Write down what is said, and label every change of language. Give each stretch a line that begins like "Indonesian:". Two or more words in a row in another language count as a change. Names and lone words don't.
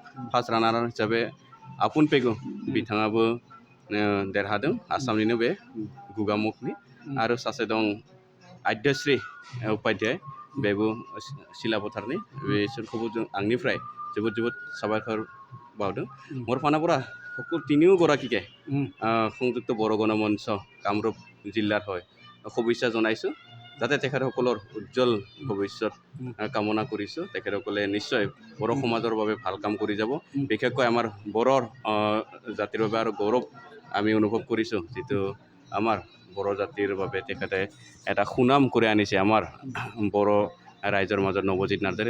Bodo: फार्स्ट रानार आप हिसाबै आपुन पेगु बिथाङाबो देरहादों, आसामनिनो बे गुगामुखनि। आरो सासे दं आद्यश्री उपाध्याय, बेबो सिलापथारनि। बिसोरखौबो जों आंनिफ्राय जोबोद साबायखर बावदों।
Assamese: মোৰ ফানৰ পৰা তিনিওগৰাকীকে সংযুক্ত বড়ো গণমঞ্চ কামৰূপ জিলাৰ হৈ শুভেচ্ছা জনাইছোঁ, যাতে তেখেতসকলৰ উজ্জ্বল ভৱিষ্যত কামনা কৰিছোঁ। তেখেতসকলে নিশ্চয় বড়ো সমাজৰ বাবে ভাল কাম কৰি যাব। বিশেষকৈ আমাৰ বড়োৰ জাতিৰ বাবে আৰু গৌৰৱ আমি অনুভৱ কৰিছোঁ, যিটো আমাৰ বড়ো জাতিৰ বাবে তেখেতে এটা সুনাম কৰি আনিছে আমাৰ বড়ো ৰাইজৰ মাজত নৱজিত নাৰ্জাৰী।